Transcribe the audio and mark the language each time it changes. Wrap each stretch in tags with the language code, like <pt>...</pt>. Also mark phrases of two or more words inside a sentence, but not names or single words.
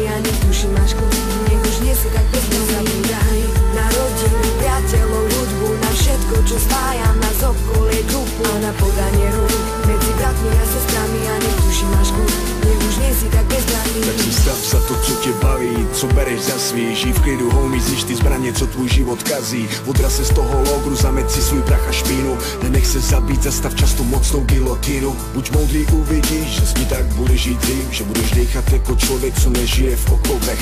<sk>A nech duši máš kľud, nech už nie si tak bez. Nezabúdaj na rodinu, priateľov, hudbu, na všetko, čo spája nás, okolie, grupu, a na podanie rúk medzi bratmi a sestrami. A nech duši máš kľud, nech už nie si tak bezbranný.</sk> <cs>Tak si stav sa to, čo te baví, co bereš za svý. Žij v klidu, homie, znič ty zbranie, co tvůj život kazí. Odraz se z toho logru, zameť si svůj prach a špínu. Nenech se zabít, zastav často mocnou gilotínu. Buď moudrý, uvidíš, že si tak budeš žít tím, že budeš dýchat jako člověk, co nežije v okovech.</cs>